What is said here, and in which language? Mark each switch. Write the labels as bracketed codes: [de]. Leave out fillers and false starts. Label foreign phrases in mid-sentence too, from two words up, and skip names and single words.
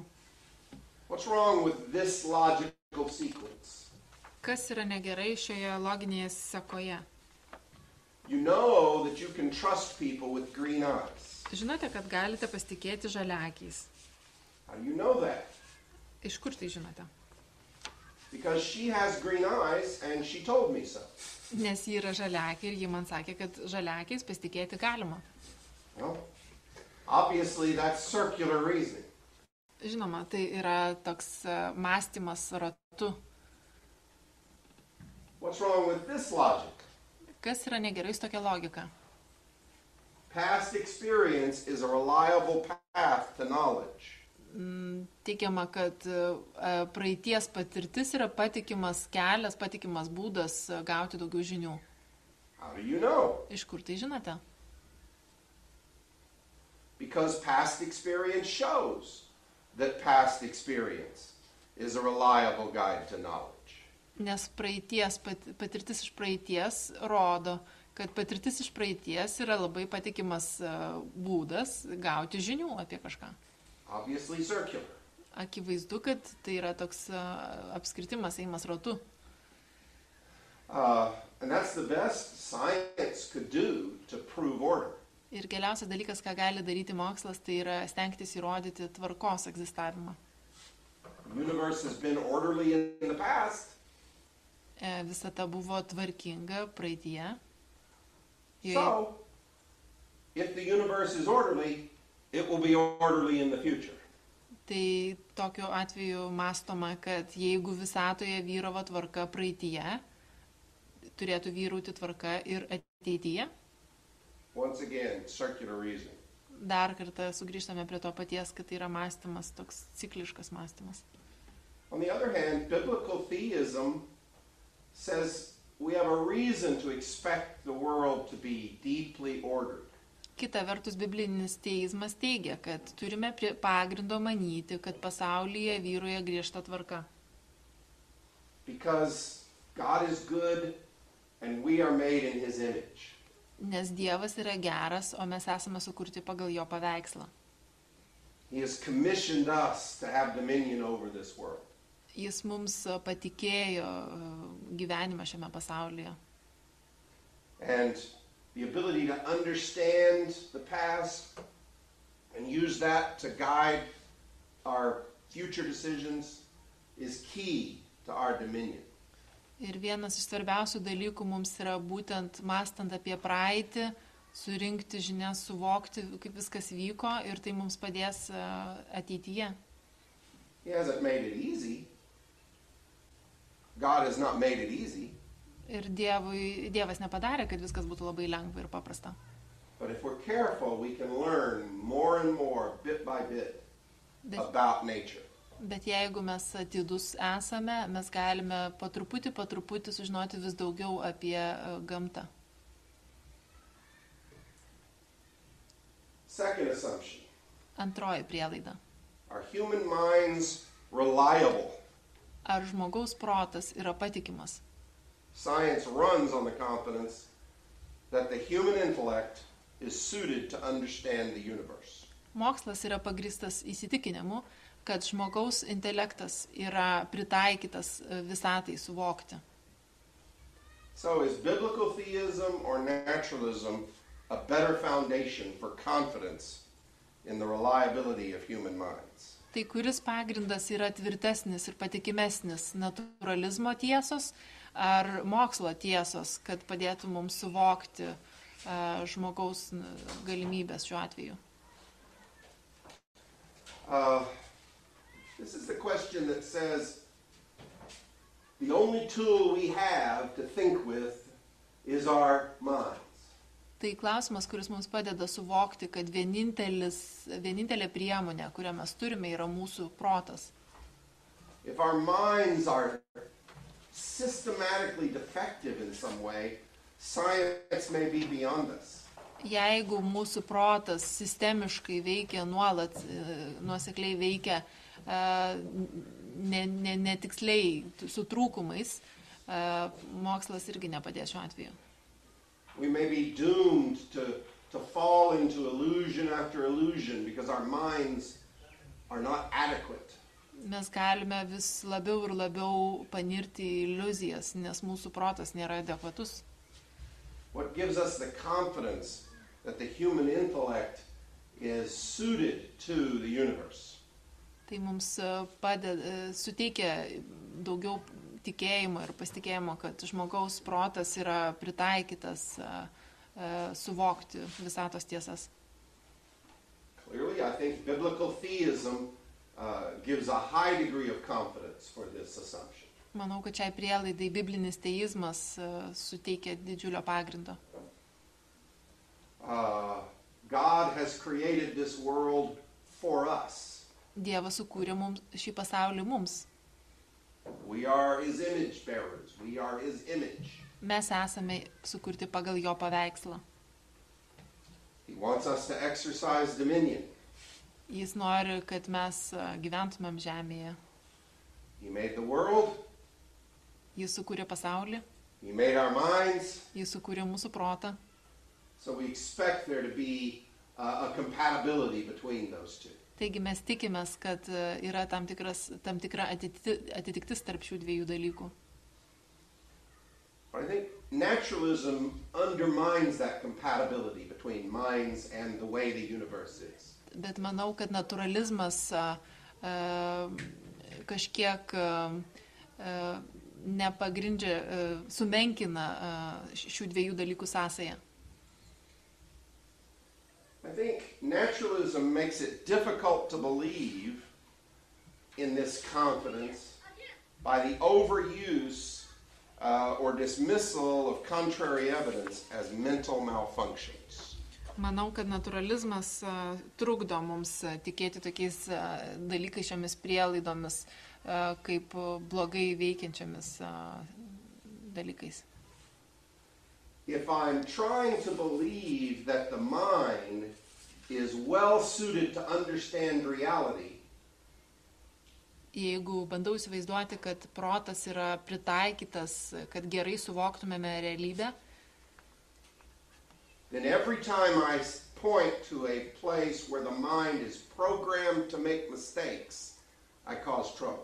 [en] What's wrong with this logical sequence? [lt] Kas yra negerai šioje loginėje sekoje? [en] You know that you can trust people with green eyes. [lt] Žinote, kad galite pasitikėti žaliakiais. [en] How do you know that? [lt] Iš kur tai žinote? [en] Because she has green eyes and she told me so. [lt] Nes ji yra žaliakė ir ji man sakė, kad žaliakiais pasitikėti galima. [en] Well, obviously that's circular reasoning. [lt] Žinoma, tai yra toks mąstymas ratu. [en] What's wrong with this logic? [lt] Kas yra negerai su tokia logika? [en] Past experience is a reliable path to knowledge. [lt] Teigiama, kad praeities patirtis yra patikimas kelias, patikimas būdas gauti daugiau žinių. [en] How do you know? [lt] Iš kur tai žinote? [en] Because past experience shows that past experience is a reliable guide to knowledge. [lt] Nes patirtis iš praeities rodo, kad patirtis iš praeities yra labai patikimas būdas gauti žinių apie kažką. [en] Obviously circular. [lt] akivaizdu, kad tai yra toks apskritimas, ėjimas ratu. [en] And that's the best science could do to prove order. [lt] Ir geriausias dalykas, ką gali daryti mokslas, tai yra stengtis įrodyti tvarkos egzistavimą. [en] The universe has been orderly in the past. [lt] Visata buvo tvarkinga praeitie. [en] So, if the universe is orderly, it will be orderly in the future. [lt] Tai tokiu atveju mąstoma, kad jeigu visatoje vyravo tvarka praeitie, turėtų vyrauti tvarka ir ateityje. [en] Once again, circular reasoning. [lt] Dar kartą sugrįžtame prie to paties, kad tai yra mąstymas, toks cikliškas mąstymas. [en] On the other hand, biblical theism says we have a reason to expect the world to be deeply ordered. [lt] Kita vertus, biblinis teizmas teigia, kad turime pagrindo manyti, kad pasaulyje vyroja griežta tvarka. [en] Because God is good and we are made in his image. [lt] Nes Dievas yra geras, o mes esame sukurti pagal jo paveikslą. [en] He has commissioned us to have dominion over this world. [lt] Jis mums patikėjo gyvenimą šiame pasaulyje. [en] And the ability to understand the past and use that to guide our future decisions is key to our dominion. [lt] Ir vienas iš svarbiausių dalykų mums yra būtent mąstant apie praeitį, surinkti žinias, suvokti, kaip viskas vyko ir tai mums padės ateityje. [en] He hasn't made it easy. God has not made it easy. [lt] Ir Dievas nepadarė, kad viskas būtų labai lengva ir paprasta. [en] But if we're careful, we can learn more and more, bit by bit, about nature. [lt] Bet jeigu mes atidus esame, mes galime po truputį sužinoti vis daugiau apie gamtą. [en] Second assumption. [lt] Antroji prielaida. [en] Are human minds reliable? [lt] Ar žmogaus protas yra patikimas? [en] Science runs on the confidence that the human intellect is suited to understand the universe. [lt] Mokslas yra pagristas įsitikinimu, kad žmogaus intelektas yra pritaikytas visatai suvokti. [en] So is biblical theism or naturalism a better foundation for confidence in the reliability of human minds? [lt] Tai kuris pagrindas yra tvirtesnis ir patikimesnis, naturalizmo tiesos ar mokslo tiesos, kad padėtų mums suvokti žmogaus galimybės šiuo atveju? [en] This is the question that says the only tool we have to think with is our minds. [lt] Tai klausimas, kuris mums padeda suvokti, kad vienintelė priemonė, kurią mes turime, yra mūsų protas. [en] If our minds are systematically defective in some way, science may be beyond us. [lt] Jeigu mūsų protas sistemiškai veikia nuolat, nuosekliai veikia netiksliai su trūkumais, mokslas irgi nepadės šiuo atveju. [en] We may be doomed to fall into illusion after illusion because our minds are not adequate. [lt] Mes galime vis labiau ir labiau panirti į iliuzijas, nes mūsų protas nėra adekvatus. [en] What gives us the confidence that the human intellect is suited to the universe? [lt] Tai mums suteikia daugiau tikėjimo ir pasitikėjimo, kad žmogaus protas yra pritaikytas suvokti visatos tiesas. [en] Clearly, I think biblical theism gives a high degree of confidence for this assumption. [lt] Manau, kad šiai prielaidai biblinis teizmas suteikia didžiulio pagrindo. [en] God has created this world for us. [lt] Dievas sukūrė šį pasaulį mums. [en] We are his image bearers. We are his image. [lt] Mes esame sukurti pagal jo paveikslą. [en] He wants us to exercise dominion. [lt] Jis nori, kad mes gyventumėm žemėje. [en] He made the world. [lt] Jis sukūrė pasaulį. [en] He made our minds. [lt] Jis sukūrė mūsų protą. [en] So we expect there to be a compatibility between those two. [lt] Taigi mes tikimės, kad yra tam tikra atitiktis tarp šių dviejų dalykų. [en] But I think naturalism undermines that compatibility between minds and the way the universe is. [lt] Bet manau, kad naturalizmas kažkiek nepagrindžia, sumenkina šių dviejų dalykų sąsają. [en] I think naturalism makes it difficult to believe in this confidence by the overuse or dismissal of contrary evidence as mental malfunctions. [lt] Manau, kad naturalizmas trukdo mums tikėti tokiais dalykais, šiomis prielaidomis, kaip blogai veikiančiamis dalykais. [en] If I'm trying to believe that the mind is well suited to understand reality, [lt] Jeigu bandau įsivaizduoti, kad protas yra pritaikytas, kad gerai suvoktumėme realybę, [en] then every time I point to a place where the mind is programmed to make mistakes, I cause trouble.